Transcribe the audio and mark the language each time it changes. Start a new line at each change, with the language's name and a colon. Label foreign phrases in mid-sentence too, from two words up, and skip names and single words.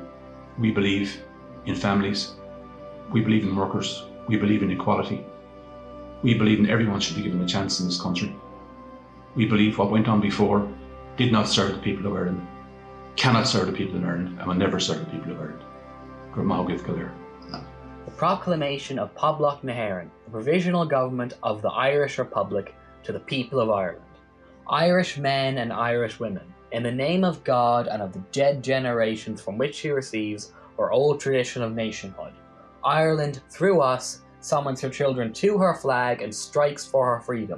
English: We believe in families, we believe in workers, we believe in equality. We believe in everyone should be given a chance in this country. We believe what went on before did not serve the people of Ireland, cannot serve the people of Ireland, and will never serve the people of Ireland. The proclamation of Poblacht na hÉireann, the provisional government of the Irish Republic, to the people of Ireland. Irish men and Irish women, in the name of God and of the dead generations from which she receives her old tradition of nationhood, Ireland, through us, summons her children to her flag and strikes for her freedom.